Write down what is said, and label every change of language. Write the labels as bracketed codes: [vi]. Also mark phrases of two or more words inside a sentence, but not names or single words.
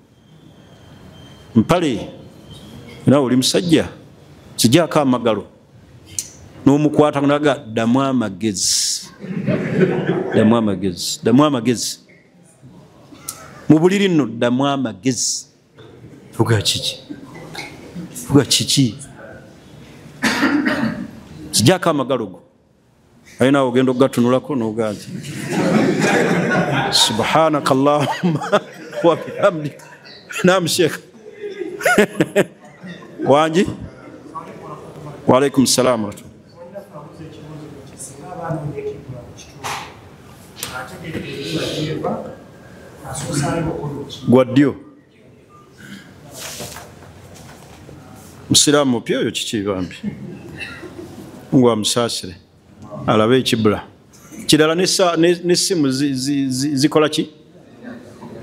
[lg] Mpale era oli musajja kigyako amagalo n'omukwata naga ddamu amagezi, ddamu amagezi, ddamu amagezi mu buliri nno, ddamu amagezi. Fuga kiki? Fuga kiki? Kigyako amagalo go. Aye naawe ogenda okugatunulako n'ogaa nti [ar] سبحانك اللهم وبحمدك. [lg] Naam Sheikh. Wanji? [ar] وعليكم السلام. [lg] Gwaddyo musiraamu pya oyo kiki bambi ngwa musaasire alabe ekibula kirala n'essimu zikola ki?